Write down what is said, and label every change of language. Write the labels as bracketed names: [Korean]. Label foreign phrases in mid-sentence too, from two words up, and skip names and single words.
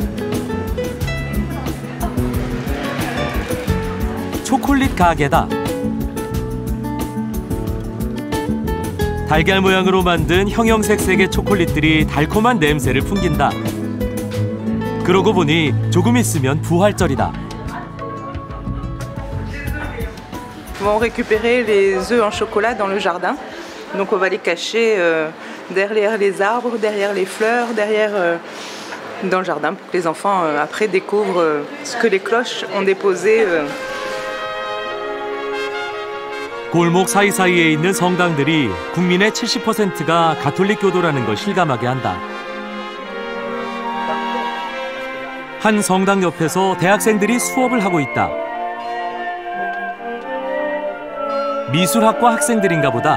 [Korean] 초콜릿 가게다. 달걀 모양으로 만든 형형색색의 초콜릿들이 달콤한 냄새를 풍긴다. 그러고 보니 조금 있으면 부활절이다. [French] Nous allons récupérer les œufs en chocolat dans le jardin. Donc on va les cacher derrière les arbres, derrière les fleurs, dans le jardin pour que les enfants après découvrent ce que les cloches ont déposé. [Korean] 골목 사이사이에 있는 성당들이 국민의 70%가 가톨릭 교도라는 걸 실감하게 한다. 한 성당 옆에서 대학생들이 수업을 하고 있다. 미술학과 학생들인가 보다.